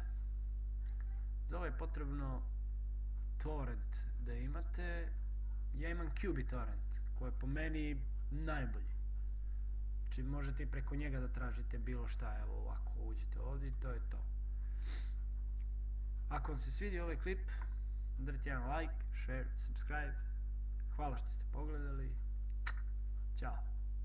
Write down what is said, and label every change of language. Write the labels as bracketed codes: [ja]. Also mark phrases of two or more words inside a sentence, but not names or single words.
[bs] Za ovo je potrebno torrent da imate. Ja imam QBTorrent, koji je po meni najbolji. Znači, možete i preko njega da tražite bilo šta. Evo ovako, uđite ovdje i to je to. Ako vam se svidio ovaj klip, udarite jedan [en] like, share, subscribe. [bs] Hvala što ste pogledali. Ćao.